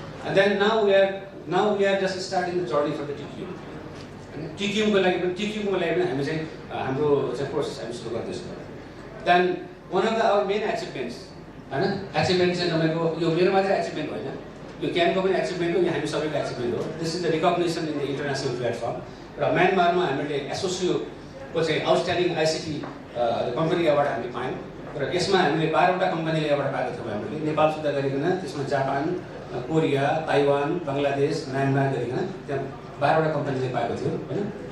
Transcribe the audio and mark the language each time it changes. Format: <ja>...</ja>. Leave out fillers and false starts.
<en>And then now we are just starting the journey for the TQM.</en> <ne>TQM को लागि पनि हामी चाहिँ हाम्रो चाहिँ प्रोसेस हामी सुरु गर्दैछौँ.</ne> <en>Then one of our main achievements हैन.</en> <ne>अचिभमेन्ट चाहिँ तपाईको यो मेरो मात्रै अचिभमेन्ट होइन. यो क्यानको पनि अचिभमेन्ट हो. यो हामी सबैको अचिभमेन्ट हो.</ne> <en>This is the recognition in the international platform.</en> <ne>र म्यानमारमा हामीले एसोसियोको चाहिँ आउटस्ट्यान्डिङ आइसिटी कम्पनी अवार्ड हामीले पायौँ. र यसमा हामीले 12वटा कम्पनीले अवार्ड पाएको थियौँ हामीले. नेपाल सुधा गरिकन त्यसमा Japan, Korea, Taiwan, Bangladesh, Myanmar गरिकन त्यहाँ 12वटा कम्पनीले पाएको थियो हैन.</ne>